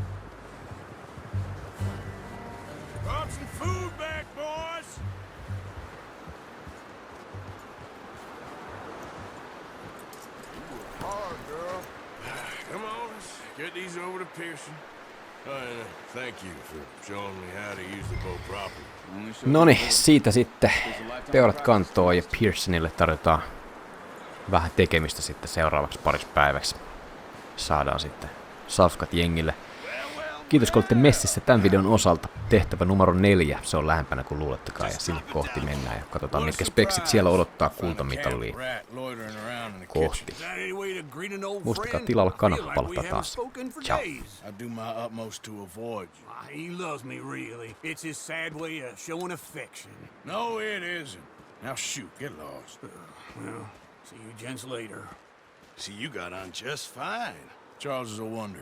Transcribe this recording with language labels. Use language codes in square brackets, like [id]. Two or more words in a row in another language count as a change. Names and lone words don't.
[en] Brought some food back, boys! Hard, girl. Come on, let's get these over to Pearson. And thank you for showing me how to use the bow properly. [fi] Noni, siitä sitten peurat kantoo ja Pearsonille tarjotaan vähän tekemistä sitten seuraavaksi pariksi päiväksi. Saadaan sitten safkat jengille. Kiitos kun olette messissä tämän videon osalta. Tehtävä numero 4, se on lähempänä kuin luulettekaan ja sinne kohti mennään ja katsotaan mitkä speksit siellä odottaa Kultamitalia kohti. Muistakaa tilalla kanapalata taas. Ciao. [en] I do my utmost to avoid you. He loves me, really. It's his sad way of showing affection. No, it isn't. Now shoot, get lost. Well, see you gents later. See, you got on just fine. Charles is a wonder.